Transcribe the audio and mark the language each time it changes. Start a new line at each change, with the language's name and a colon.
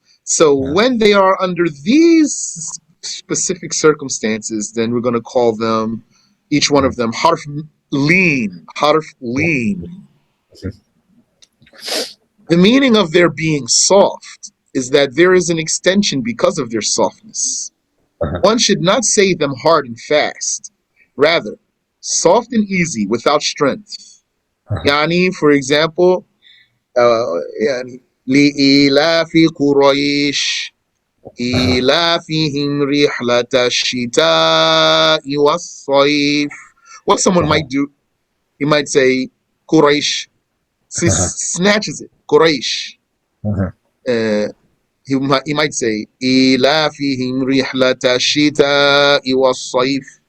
English: So when they are under these specific circumstances, then we're going to call them, each one of them, harf lean, harf lean. The meaning of their being soft is that there is an extension because of their softness. One should not say them hard and fast. Rather, soft and easy without strength.
Arabic: Yani,
English: for example,
Arabic: لإيلاف قريش إيلافهم رحلة الشتاء والصيف.
English: What someone might do, he might say Quraysh, snatches it, Quraysh. He might say
Arabic: إيلافهم رحلة الشتاء والصيف.